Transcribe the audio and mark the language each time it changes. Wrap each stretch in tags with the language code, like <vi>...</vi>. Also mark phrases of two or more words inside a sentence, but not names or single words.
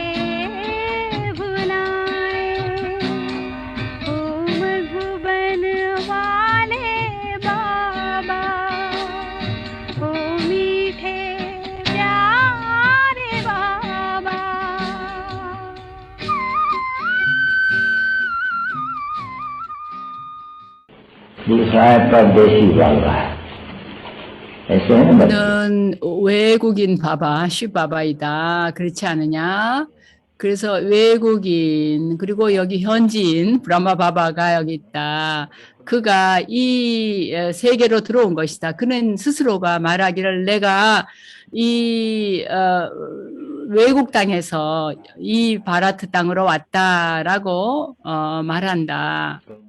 <hi>भुलाए ओ मधुबन वाले बाबा ओ मीठे प्यारे बाबा दूसरा परदेशी बाबा ऐसे है ना बच्चे?</hi> <ko>는 외국인 바바, 쉬바바이다. 그렇지 않느냐? 그래서 외국인, 그리고 여기 현지인, 브라마 바바가 여기 있다. 그가 이 세계로 들어온 것이다. 그는 스스로가 말하기를 내가 이 외국 땅에서 이 바라트 땅으로 왔다라고 말한다.</ko>